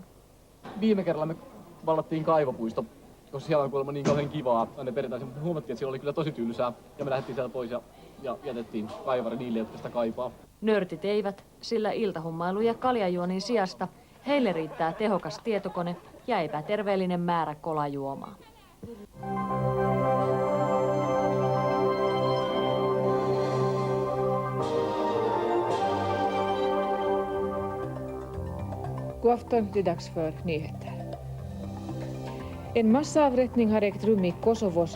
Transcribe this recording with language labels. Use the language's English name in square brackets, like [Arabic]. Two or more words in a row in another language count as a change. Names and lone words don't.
[Finnish] Viime kerralla me vallattiin kaivopuisto, koska siellä on kuulemma niin kauhean kivaa. Aina perjantaisin, mutta huomattiin, että siellä oli kyllä tosi tylsää. Ja me lähdettiin sieltä pois ja jätettiin kaivari niille, jotka sitä kaipaa. Nörtit eivät, sillä iltahummailu ja kaljajuonin sijasta heille riittää tehokas tietokone ja epäterveellinen määrä kolajuomaa. [Swedish] God afton, det är dags för nyheter. En massavrättning har ägt rum i Kosovos.